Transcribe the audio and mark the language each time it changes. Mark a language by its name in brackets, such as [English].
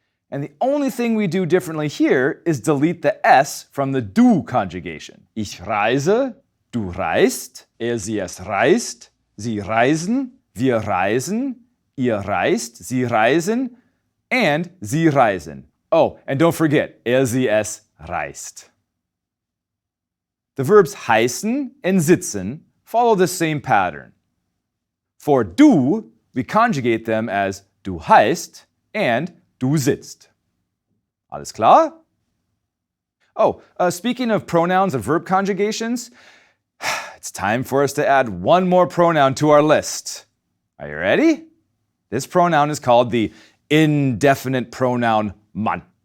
[English] And the only thing we do differently here is delete the S from the du conjugation. [German] Ich reise, du reist, sie es reist, sie reisen, wir reisen, ihr reist, sie reisen, and sie reisen. [English] Oh, and don't forget, [German] sie es reist. [English] The verbs heißen and sitzen follow the same pattern. For du, we conjugate them as [German] du heißt [English] and [German] du sitzt. Alles klar? [English] Oh, speaking of pronouns and verb conjugations, it's time for us to add one more pronoun to our list. Are you ready? This pronoun is called the indefinite pronoun man.